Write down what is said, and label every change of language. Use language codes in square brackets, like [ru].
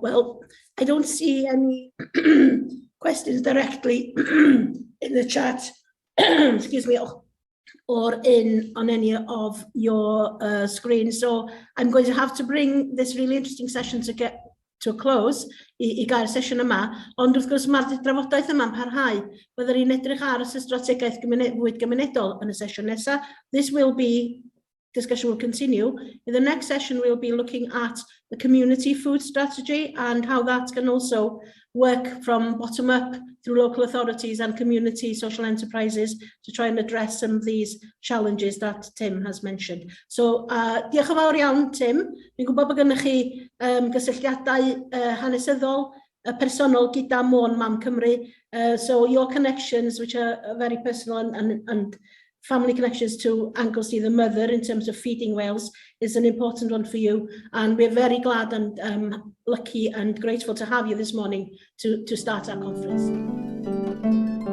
[en] Well, I don't see any questions directly in the chat, excuse me, or on any of your screens. So I'm going to have to bring this really interesting session to a close [cy] I gael y sesiwn yma. Ond wrth gwrs mae'r drafodaeth yma'n parhau. Byddwn ni'n edrych ar y strategaeth fwyd gymunedol yn y sesiwn nesaf. [en] Discussion will continue. In the next session, we'll be looking at the community food strategy and how that can also work from bottom up through local authorities and community social enterprises to try and address some of these challenges that Tim has mentioned. [cy] So, diolch yn fawr iawn, Tim. Fi'n gwybod bod gennych chi gysylltiadau hanesyddol personol gyda Môn Mam Cymru. [en] So your connections, which are very personal and family connections to Anglesey, the mother, in terms of feeding Wales, is an important one for you. And we're very glad and lucky and grateful to have you this morning to start our conference.